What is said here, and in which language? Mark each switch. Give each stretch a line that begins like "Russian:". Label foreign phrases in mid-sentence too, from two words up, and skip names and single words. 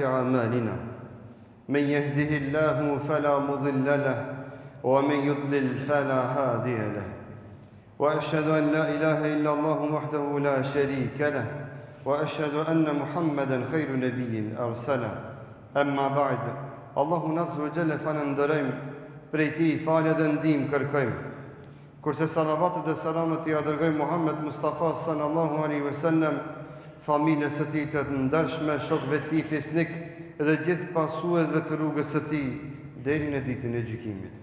Arabic: أعمالنا من يهده الله فلا مضل له ومن يضلل فلا هادي له وأشهد أن لا إله إلا الله وحده لا شريك له وأشهد أن محمدا خير نبي أرسله أما بعد الله عز وجل فنندرم
Albanian: prej ti falje dhe ndim kërkojmë. Kurse salavatet dhe salamet i adërgojmë Muhammed Mustafa
Arabic: صلى الله عليه وسلم,
Albanian: familjes së tij të ndershme, shokëve të tij fisnik dhe gjithë pasuesve të rrugës së tij deri në ditën e gjykimit.